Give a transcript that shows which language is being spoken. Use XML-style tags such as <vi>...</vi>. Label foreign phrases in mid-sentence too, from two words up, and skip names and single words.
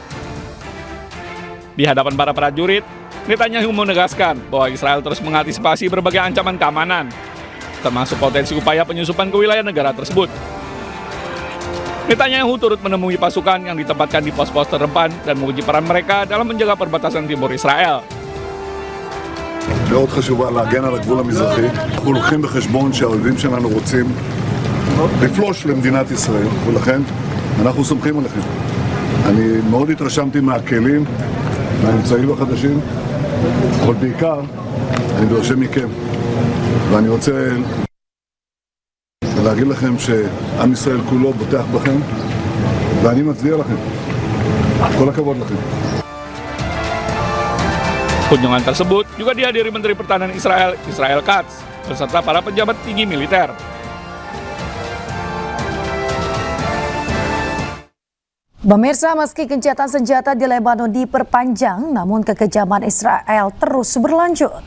<id>Di hadapan para prajurit, Netanyahu menegaskan bahwa Israel terus mengantisipasi berbagai ancaman keamanan, termasuk potensi upaya penyusupan ke wilayah negara tersebut. Netanyahu turut menemui pasukan yang ditempatkan di pos-pos terdepan dan menguji peran mereka dalam menjaga perbatasan timur Israel.</id> <he>מאוד חשובה להגן על הגבול המזרחי. אנחנו לוקחים בחשבון שהאויבים שלנו רוצים לפלוש למדינת ישראל, ולכן אנחנו סומכים עליכם. אני מאוד התרשמתי מהכלים, מהאמצעים החדשים, אבל בעיקר אני דורש מכם, ואני רוצה להגיד לכם שעם ישראל כולו בוטח בכם, ואני מצדיע לכם. כל הכבוד לכם.</he> <id>Kunjungan tersebut juga dihadiri Menteri Pertahanan Israel, Israel Katz, beserta para pejabat tinggi militer. Pemirsa, meski gencatan senjata di Lebanon diperpanjang, namun kekejaman Israel terus berlanjut.</id>